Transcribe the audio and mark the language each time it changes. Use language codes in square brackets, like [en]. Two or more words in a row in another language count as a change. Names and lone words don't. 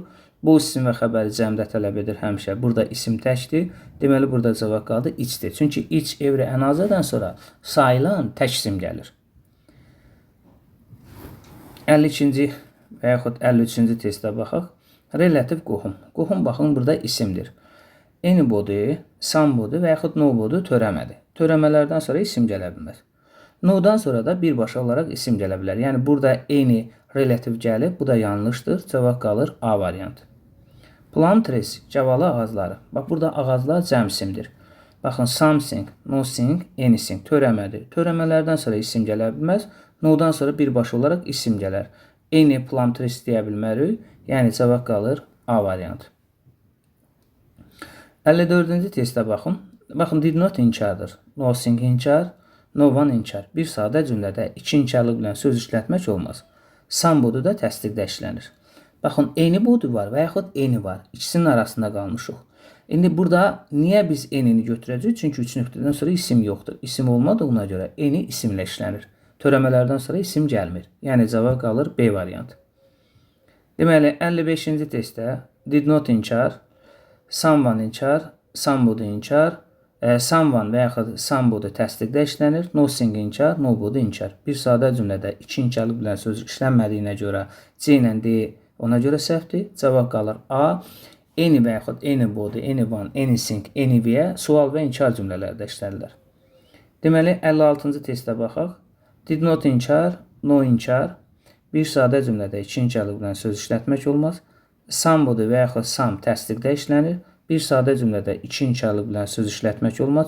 [az] Bu isim və xəbəri cəmdə tələb edir həmişə. Burada isim təkdir. Deməli, burada cavab qaldı içdir. Çünki iç, evri, ənazədən sonra sayılan tək isim gəlir. 52-ci və yaxud 53-cü testə baxaq. Relativ qohum. Qohum, baxın, burada isimdir. [en] Anybody, somebody [az] və yaxud nobody törəmədir. Törəmələrdən sonra isim gələ bilməz. No-dan sonra da birbaşa olaraq isim gələ bilər. Yəni, burada any relativ gəlib, bu da yanlışdır. Cavab qalır A variantı. [en] Plum trees, [az] cavalı ağacları. Bax, burada ağaclar cəm isimdir. Baxın, [en] something, nothing, anything [az] törəmədir. Törəmələrdən sonra isim gələ bilməz. No-dan sonra birbaşa olaraq isim gələr. [en] Any plum trees [az] deyə bilmərik. Yəni, cavab qalır A variantı. 54-cü testə baxın. Baxın, [en] did not [az] inkardır. Nothing inkar, no one inkar. Bir sadə cümlədə iki inkarlıq ilə söz işlətmək olmaz. Somebody da təsdiqdə işlənir. Baxın, anybody var və yaxud any var. İkisinin arasında qalmışıq. İndi burada niyə biz any-ni götürəcəyik? Çünki 3 nöqtədən sonra isim yoxdur. İsim olmadığına görə any isimlə işlənir. Törəmələrdən sonra isim gəlmir. Yəni, cavab qalır B variantı. Deməli, 55-ci testdə [en] did not [az] inkar, someone inkar, somebody inkar, someone və yaxud somebody təsdiqdə işlənir, nothing inkar, nobody inkar. Bir sadə cümlədə iki inkarlıq ilə söz işlənmədiyinə görə C ilə D ona görə səhvdir. Cavab qalır A. Any və yaxud [en] anybody, anyone, anything, anywhere [az] sual və inkar cümlələrdə işlənirlər. Deməli, 56-cı testə baxaq. [en] Did not [az] inkar, no inkar. Bir sadə cümlədə iki inkarlıq ilə söz işlətmək olmaz. Somebody və yaxud some təsdiqdə işlənir. Bir sadə cümlədə iki inkarlıq ilə söz işlətmək olmaz.